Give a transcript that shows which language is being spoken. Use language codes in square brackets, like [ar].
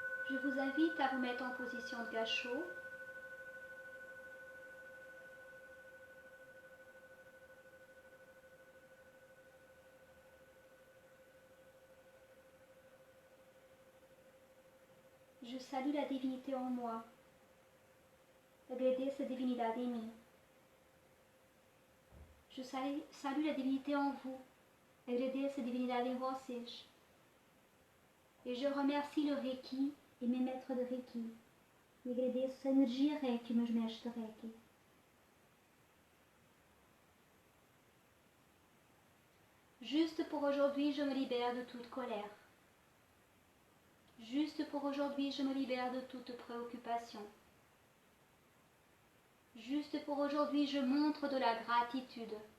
[fr] Je vous invite à vous mettre en position de gâchot. Je salue la divinité en moi. [pt] Agradeço a divindade em mim. [fr] Je salue la divinité en vous. [pt] Agradeço a divindade em vocês. [fr] Et je remercie le Reiki e mes maîtres de Reiki. [pt] E agradeço a energia Reiki, meus mestres de Reiki. [fr] Juste pour aujourd'hui, je me libère de toute colère. Juste pour aujourd'hui, je me libère de toute préoccupation. Juste pour aujourd'hui, je montre de la gratitude.